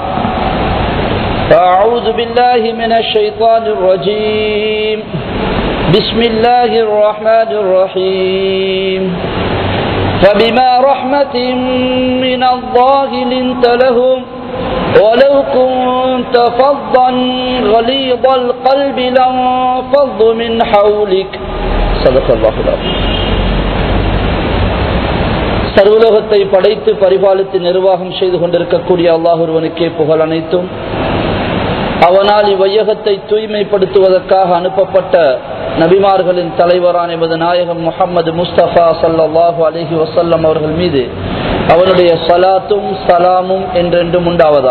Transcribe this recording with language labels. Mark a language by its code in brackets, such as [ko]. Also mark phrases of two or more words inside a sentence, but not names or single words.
[ar] فأعوذ بالله من الشيطان الرجيم بسم الله الرحمن الرحيم فبما رحمة من الله لنت لهم ولو كنت فظا غليظ القلب لانفضوا من حولك صدق الله العظيم. [ta] சர்வலோகத்தை படைத்து பரிபாலித்து நிர்வாகம் செய்து கொண்டிருக்கக்கூடிய அல்லாஹ் ஒருவனுக்கே புகழ் அனைத்தும். அவனால் இவ்வையகத்தை தூய்மைப்படுத்துவதற்காக அனுப்பப்பட்ட நபிமார்களின் தலைவரான எமது நாயகம் முஹம்மது முஸ்தபா [ar] صلى الله عليه وسلم [ta] அவர்கள் மீது அவனுடைய ஸலாத்தும் ஸலாமும் என்றென்றும் உண்டாவதாக.